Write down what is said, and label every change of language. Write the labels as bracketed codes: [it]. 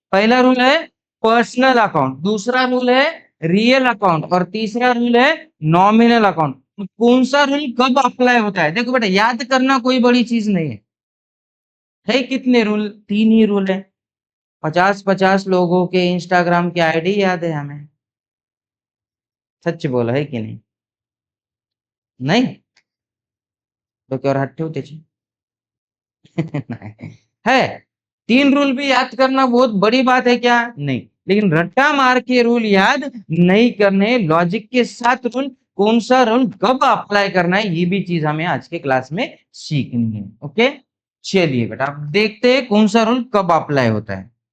[hi] पहला रूल है personal account, दूसरा रूल है रियल अकाउंट और तीसरा रूल है नॉमिनल अकाउंट। कौन सा रूल कब अप्लाई होता है? देखो बेटा, याद करना कोई बड़ी चीज नहीं है कितने रूल? तीन ही रूल है। 50-50 लोगों के इंस्टाग्राम के आईडी याद है हमें। सच बोला है कि नहीं? [mr] नहीं डोक्यावर हात ठेव त्याचे. [hi] नहीं है। तीन रूल भी याद करना बहुत बड़ी बात है क्या? नहीं, लेकिन रट्टा मार के रूल याद नहीं करने, लॉजिक के साथ रूल कौन सा रूल कब अप्लाई करना है ये भी चीज हमें आज के क्लास में सीखनी है। ओके, चलिए बेटा आप देखते हैं कौन सा रूल कब अप्लाई होता है।